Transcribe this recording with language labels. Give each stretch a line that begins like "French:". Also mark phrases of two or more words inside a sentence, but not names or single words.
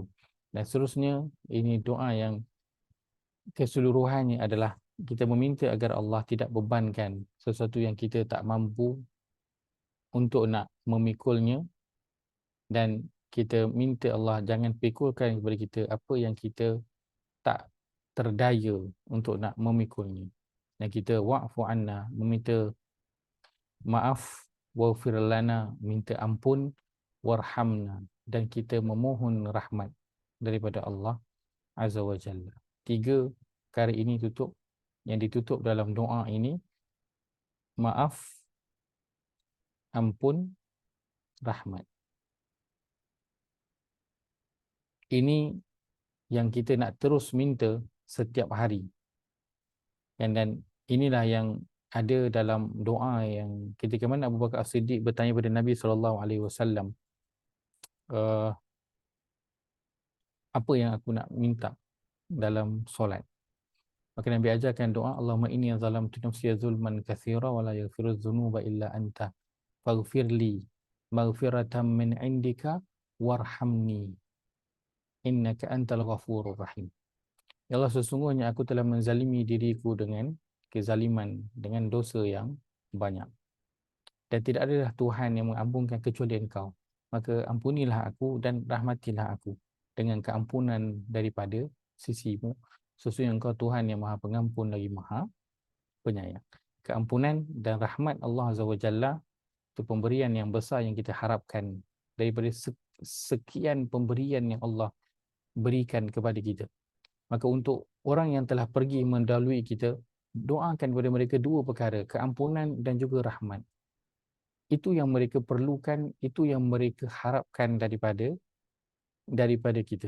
Malay: Dan seterusnya, ini doa yang keseluruhannya adalah kita meminta agar Allah tidak bebankan sesuatu yang kita tak mampu untuk nak memikulnya, dan kita minta Allah jangan pikulkan kepada kita apa yang kita tak terdaya untuk nak memikulnya. Dan kita
Arabic: وَاعْفُ عَنَّا,
Malay: meminta maaf,
Arabic: وَاغْفِرْ لَنَا,
Malay: minta ampun, warhamna, dan kita memohon rahmat daripada Allah
Arabic: عَزَّ وَجَلَّ.
Malay: 3 perkara ini yang ditutup dalam doa ini: maaf, ampun, rahmat. Ini yang kita nak terus minta setiap hari. Dan inilah yang ada dalam doa yang ketika mana Abu Bakar As-Siddiq bertanya kepada Nabi SAW, apa yang aku nak minta dalam solat. Maka Nabi ajarkan doa,
Arabic: اللَّهُمَّ إِنِّي ظَلَمْتُ نَفْسِي ظُلْمًا كَثِيرًا وَلَا يَغْفِرُ الذُّنُوبَ إِلَّا أَنْتَ فَاغْفِرْ لِي مَغْفِرَةً مِنْ عِنْدِكَ وَارْحَمْنِي إِنَّكَ أَنْتَ الْغَفُورُ الرَّحِيمُ.
Malay: Ya Allah, sesungguhnya aku telah menzalimi diriku dengan kezaliman, dengan dosa yang banyak. Dan tidak adalah Tuhan yang mengampunkan kecuali Engkau. Maka ampunilah aku dan rahmatilah aku dengan keampunan daripada sisimu. Sesungguhnya Engkau Tuhan yang maha pengampun lagi maha penyayang. Keampunan dan rahmat Allah
Arabic: عَزَّ وَجَلَّ
Malay: itu pemberian yang besar yang kita harapkan daripada sekian pemberian yang Allah berikan kepada kita. Maka untuk orang yang telah pergi mendahului kita, doakan kepada mereka 2 perkara, keampunan dan juga rahmat. Itu yang mereka perlukan, itu yang mereka harapkan daripada kita.